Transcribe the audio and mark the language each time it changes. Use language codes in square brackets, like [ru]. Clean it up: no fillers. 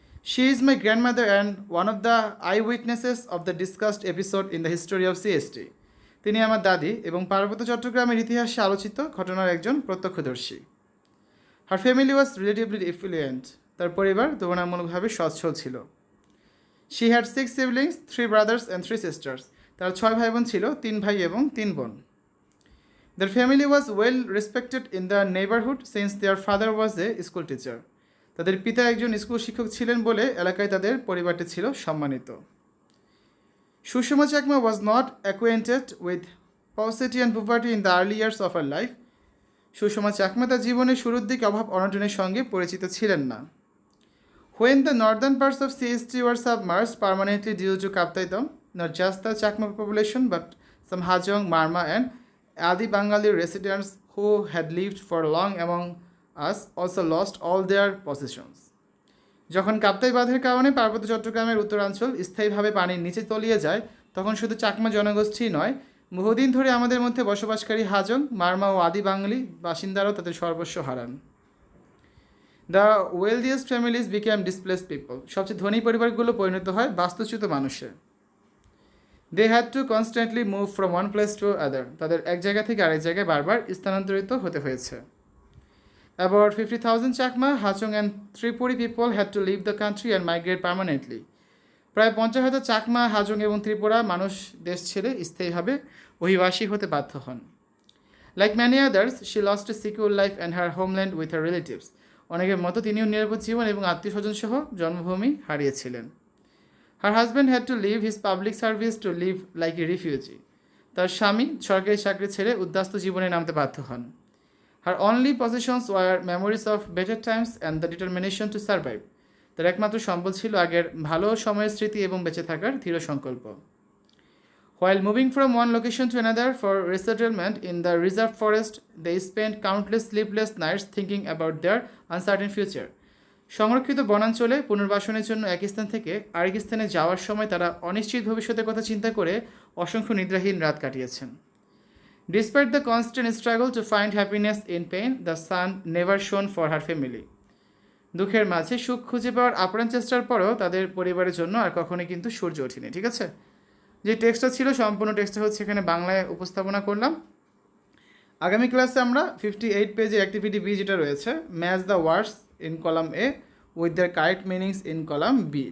[en] She is my grandmother and one of the eyewitnesses of the discussed episode in the history of CST। [bn] তিনি আমার দাদি এবং পার্বত্য চট্টগ্রামের ইতিহাসে আলোচিত ঘটনার একজন প্রত্যক্ষদর্শী। [en] Her family was relatively affluent. [bn] তার পরিবার তুলনামূলকভাবে সচ্ছল ছিল। [en] She had 6 siblings, 3 brothers and 3 sisters. [bn] তার 6 ভাই বোন ছিল, 3 ভাই এবং 3 বোন। [en] Their family was well respected in the neighborhood since their father was a school teacher. [bn] তাদের পিতা একজন স্কুল শিক্ষক ছিলেন বলে এলাকায় তাদের পরিবারটি ছিল সম্মানিত। [en] Sushama Chakma was not acquainted with paucity and poverty in the early years of her life. [bn] Sushma Chakma তার জীবনের শুরুর দিকে অভাব অনটনের সঙ্গে পরিচিত ছিলেন না। [en] When the northern parts of CST were submerged permanently due to Kaptaitam, not just the Chakma population but some Hajong, Marma and Adi Bengali residents who had lived for long among us also lost all their possessions. [bn] যখন কাপ্তাই বাঁধের কারণে পার্বত্য চট্টগ্রামের উত্তরাঞ্চল স্থায়ীভাবে পানির নিচে তলিয়ে যায়, তখন শুধু চাকমা জনগোষ্ঠী নয়, বহুদিন ধরে আমাদের মধ্যে বসবাসকারী হাজং, মারমা ও আদি বাঙালি বাসিন্দারাও তাদের সর্বস্ব হারান। [en] The wealthiest families became displaced people. [bn] সবচেয়ে ধনী পরিবারগুলো পরিণত হয় বাস্তুচ্যুত মানুষে। [en] They had to constantly move from one place to other. [bn] তাদের এক জায়গা থেকে আরেক জায়গায় বারবার স্থানান্তরিত হতে হয়েছে। [en] About 50,000 Chakma, Hachong and Tripuri people had to leave the country and migrate permanently. [bn] প্রায় 50,000 চাকমা, হাজং এবং ত্রিপুরা মানুষ দেশ ছেড়ে স্থায়ীভাবে অভিবাসী হতে বাধ্য হন। [en] Like many others, she lost a secure life and her homeland with her relatives. [bn] অনেকের মতো তিনিও নিরাপদ জীবন এবং আত্মীয় স্বজন সহ জন্মভূমি হারিয়েছিলেন। [en] Her husband had to leave his public service to live like a refugee. [bn] তার স্বামী সরকারি চাকরি ছেড়ে উদ্বাস্তু জীবনে নামতে বাধ্য হন। [en] Her only possessions were memories of better times and the determination to survive. [bn] তার একমাত্র সম্বল ছিল আগের ভালো সময়ের স্মৃতি এবং বেঁচে থাকার দৃঢ় সংকল্প। [en] While moving from one location to another for resettlement in the reserve forest, they spent countless sleepless nights thinking about their uncertain future. [bn] সংরক্ষিত বনাঞ্চলে পুনর্বাসনের জন্য এক স্থান থেকে আরেক স্থানে যাওয়ার সময় তারা অনিশ্চিত ভবিষ্যতের কথা চিন্তা করে অসংখ্য নিদ্রাহীন রাত কাটিয়েছেন। [en] Despite the constant struggle to find happiness in pain, the sun never shone for her family. [bn] দুঃখের মাঝে সুখ খুঁজে পাওয়ার আপ্রাণ চেষ্টার পরেও তাদের পরিবারের জন্য আর কখনোই কিন্তু সূর্য ওঠেনি। ঠিক আছে, যে টেক্সটটা ছিল সম্পূর্ণ টেক্সটটা হচ্ছে এখানে বাংলায় উপস্থাপনা করলাম। আগামী ক্লাসে আমরা 58 পেজে অ্যাক্টিভিটি বি যেটা রয়েছে, [en] Match the words in column A with their correct meanings in column B.